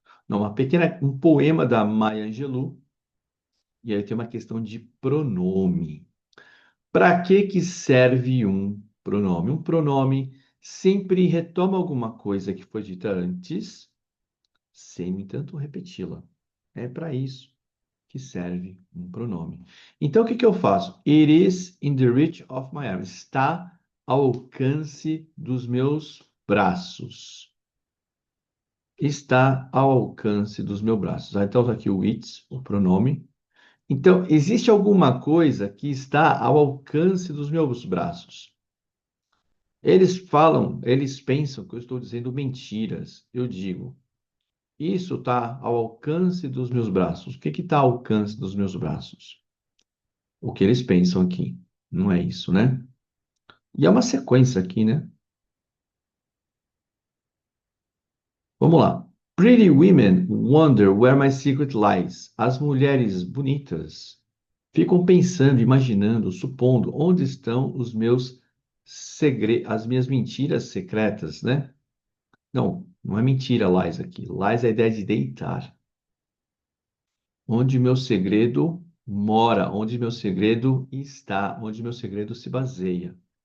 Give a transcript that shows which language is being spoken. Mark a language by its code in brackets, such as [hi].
[pt] Não, um poema da Maya Angelou, e aí tem uma questão de pronome. Para que serve um pronome? Um pronome sempre retoma alguma coisa que foi dita antes, sem, no entanto, repeti-la. É para isso que serve um pronome. Então, o que que eu faço? [en] It is in the reach of my arms. [pt] Está ao alcance dos meus braços. Está ao alcance dos meus braços. Então, está aqui o it's, o pronome. Então, existe alguma coisa que está ao alcance dos meus braços. Eles pensam que eu estou dizendo mentiras. Eu digo, isso está ao alcance dos meus braços. O que está ao alcance dos meus braços? O que eles pensam aqui. Não é isso, né? E é uma sequência aqui, né? Vamos lá. [en] Pretty women wonder where my secret lies. [pt] As mulheres bonitas ficam pensando, imaginando, supondo onde estão os meus as minhas mentiras secretas, né? Não, não é mentira, lies aqui. Lies é a ideia de deitar. Onde meu segredo mora, onde meu segredo está, onde meu segredo se baseia.